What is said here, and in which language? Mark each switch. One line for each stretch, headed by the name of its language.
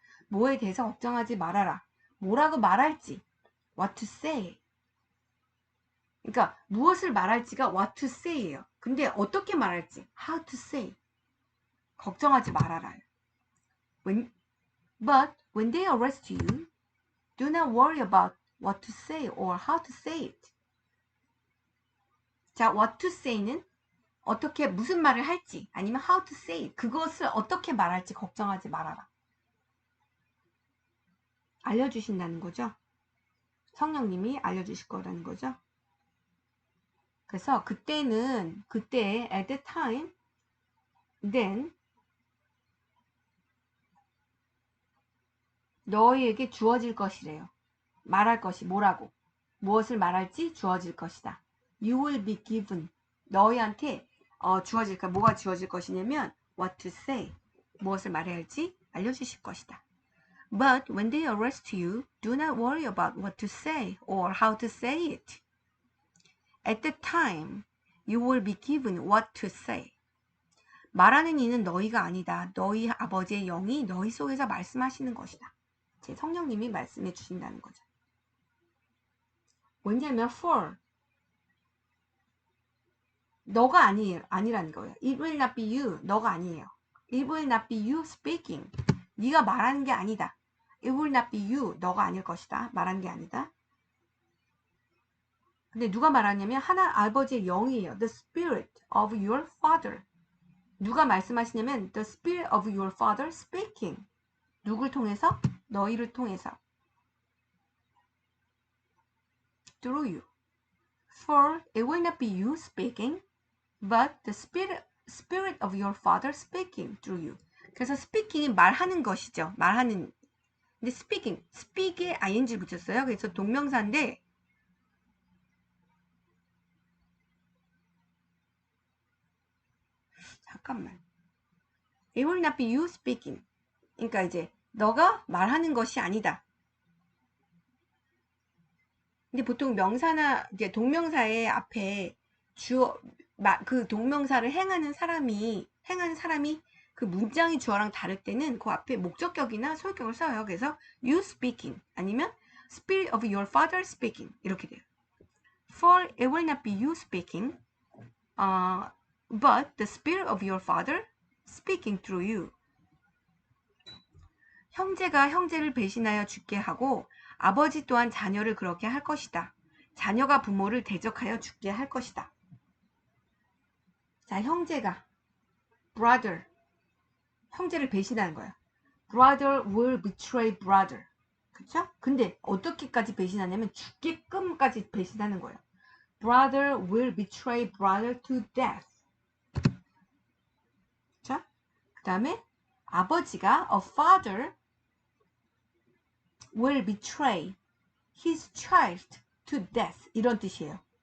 Korean: 뭐에 대해서 걱정하지 말아라. 뭐라고 말할지.
English: What to say.
Korean: 그러니까 무엇을 말할지가
English: what to say예요.
Korean: 근데 어떻게 말할지,
English: how to say.
Korean: 걱정하지 말아라.
English: But when they arrest you, do not worry about what to say or how to say it. 자, what to say는
Korean: 어떻게 무슨 말을 할지 아니면
English: how to say it.
Korean: 그것을 어떻게 말할지 걱정하지 말아라. 알려주신다는 거죠. 성령님이 알려주실 거라는 거죠. 그래서 그때
English: at the time, then
Korean: 너희에게 주어질 것이래요. 말할 것이 뭐라고? 무엇을 말할지 주어질 것이다.
English: You will be given.
Korean: 너희한테 뭐가 주어질 것이냐면
English: what to say.
Korean: 무엇을 말해야 할지 알려주실 것이다.
English: But when they arrest you, do not worry about what to say or how to say it. At the time, you will be given what to say.
Korean: 말하는 이는 너희가 아니다. 너희 아버지의 영이 너희 속에서 말씀하시는 것이다. 제 성령님이 말씀해 주신다는 거죠. 왜냐하면 for 너가 아니라는 거예요.
English: It will not be you.
Korean: 너가 아니에요.
English: It will not be you speaking.
Korean: 네가 말하는 게 아니다.
English: It will not be you.
Korean: 너가 아닐 것이다. 말하는 게 아니다. 근데 누가 말하냐면 하나 아버지의 영이에요.
English: The spirit of your father.
Korean: 누가 말씀하시냐면
English: the spirit of your father speaking.
Korean: 누굴 통해서? 너희를 통해서.
English: Through you. For it will not be you speaking, but the spirit of your father speaking through you.
Korean: 그래서 speaking이 말하는 것이죠. 말하는. 근데 speak에 ing 붙였어요. 그래서 동명사인데 잠깐만.
English: It will not be you speaking.
Korean: 그러니까 이제 너가 말하는 것이 아니다. 근데 보통 명사나 이제 동명사의 앞에 그 동명사를 행하는 사람이 그 문장이 주어랑 다를 때는 그 앞에 목적격이나 소유격을 써요. 그래서
English: you speaking
Korean: 아니면
English: spirit of your father speaking
Korean: 이렇게 돼요.
English: For it will not be you speaking, but the spirit of your father speaking through you.
Korean: 형제가 형제를 배신하여 죽게 하고 아버지 또한 자녀를 그렇게 할 것이다. 자녀가 부모를 대적하여 죽게 할 것이다. 자, 형제가 brother 형제를 배신하는 거야.
English: Brother will betray brother.
Korean: 그쵸? 근데 어떻게까지 배신하냐면 죽게끔까지 배신하는 거예요.
English: Brother will betray brother to death.
Korean: 그쵸? 그 다음에 아버지가
English: a father will betray his child to death.
Korean: 이런 뜻이에요.